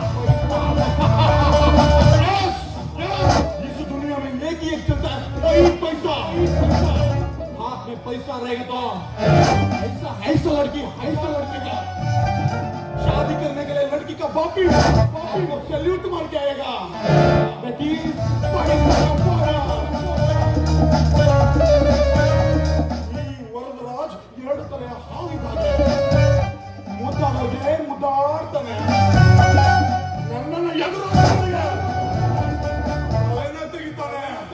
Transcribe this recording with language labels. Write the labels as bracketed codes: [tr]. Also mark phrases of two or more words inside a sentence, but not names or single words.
[hi] इस दुनिया में एक ही चलता है, वही पैसा. हाथ में पैसा रहेगा तो ऐसा लड़की का पापी को सैल्यूट मार के आएगा। [en] That is Paramahara. [kn] ಈ ವರದರಾಜ್ ಎರಡು ತಲೆಯ ಹಾವಿದ್ದಾನೆ. ಮುದ್ದಾಡೋಗೆ ಮುದ್ದಾಡ್ತಾನೆ. ನನ್ನನ್ನು ಎದುರಾಳಿಗೆ ತಲೆನ ತೆಗಿತಾನೆ.